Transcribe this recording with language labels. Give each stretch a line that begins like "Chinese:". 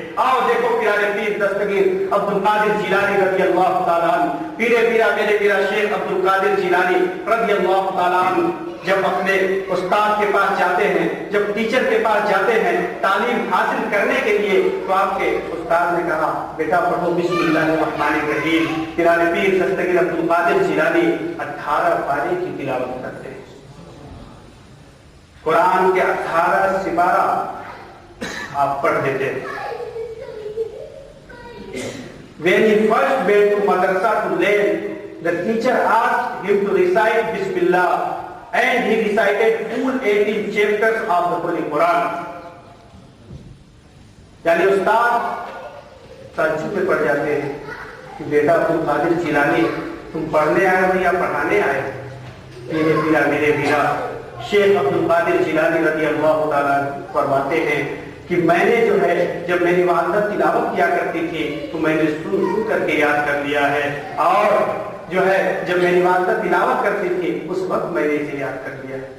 Urdu: آؤ دیکھو پیارے پیر دستگیر عبد القادر جیلانی رضی اللہ تعالیٰ عنہ، پیرے پیرا میرے پیرا شیخ عبد القادر جیلانی رضی اللہ تعالیٰ عنہ جب اپنے استاد کے پاس جاتے ہیں، جب ٹیچر کے پاس جاتے ہیں تعلیم حاصل کرنے کے لیے، تو آپ کے استاد نے کہا بیٹا پڑھو بسم اللہ الرحمن الرحیم. پیارے پیر دستگیر عبد القادر جیلانی 18 پارے کی تلاوت کرتے ہیں، قرآن کے 18 سپارہ آپ پڑھ دیتے ہیں.
English: When he first went to madrasa to learn, the teacher asked him to recite Bismillah, and he recited full 18 chapters of the Holy Quran.
Urdu: یعنی استاد تعجب میں پڑ جاتے ہیں کہ بیٹا عبد القادر جیلانی تم پڑھنے آئے ہو یا پڑھانے آئے؟ میرے پیرا میرے پیرا شیخ عبد القادر جیلانی رضی اللہ تعالیٰ فرماتے ہیں کہ میں نے جو ہے جب میری والدہ تلاوت کیا کرتی تھی تو میں نے سن کر کے یاد کر لیا ہے، اور جو ہے جب میری والدہ تلاوت کرتی تھی اس وقت میں نے اسے یاد کر لیا.